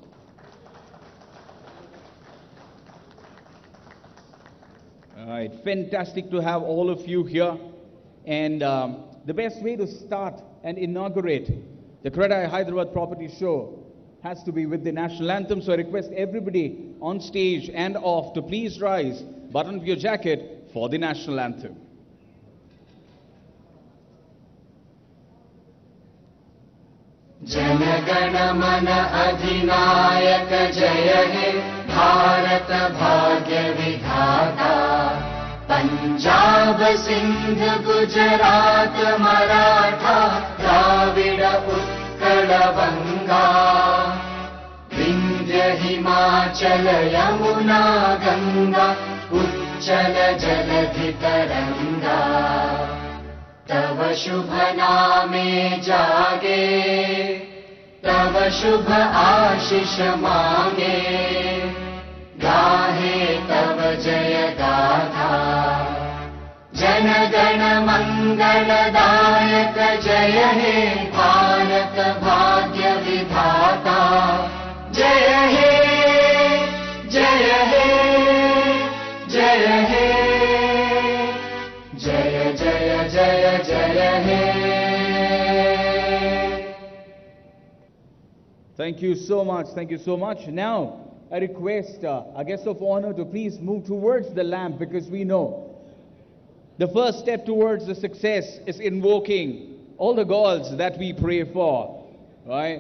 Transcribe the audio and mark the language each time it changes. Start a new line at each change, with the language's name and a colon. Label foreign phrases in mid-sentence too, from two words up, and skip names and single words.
English: All right, fantastic to have all of you here. And the best way to start and inaugurate the CREDAI Hyderabad Property Show has to be with the national anthem. So I request everybody on stage and off to please rise, button up your jacket for the national anthem.
Bangla: জনগণ মন অধিনায়ক জয় হে ভারত ভাগ্য বিধাতা পঞ্জাব সিন্ধু গুজরাট মরাঠা দ্রাবিড় উৎকল বঙ্গ বিন্ধ্য হিমাচল যমুনা গঙ্গা উচ্ছল জলধি তরঙ্গ তব শুভ নামে জাগে তব শুভ আশিস মাগে গাহে তব জয় গাথা জন গণ মঙ্গলদায়ক জয় হে ভারত ভাগ্য বিধাতা জয় হে জয় হে জয় হে জয় জয় জয় জয় হে.
English: Thank you so much. Thank you so much. Now, I request our guest of honor to please move towards the lamp, because we know the first step towards the success is invoking all the gods that we pray for, right?